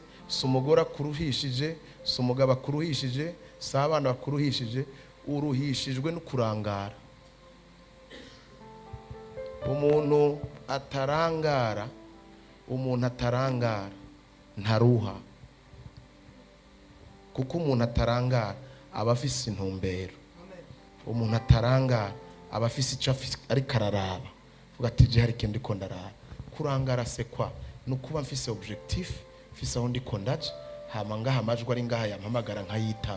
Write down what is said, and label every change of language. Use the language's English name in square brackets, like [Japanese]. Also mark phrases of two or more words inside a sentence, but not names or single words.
[Rundi] Si umugore akuruhishije, si umugabo akuruhishije, si abana bakuruhishije, uruhishijwe no kurangara. Umuntu atarangara ntaruha, kuko umuntu atarangara aba afise intumbero. Umuntu atarangara aba afise icyo ariko araraba, vuga ati je hari ikintu ndiko ndaraba. Kurangara se kwa nukuba mfise objectif, mfise aho ndiko ndaje, hama ngaha amajwi ari ngaha yampamagara nkayitaba.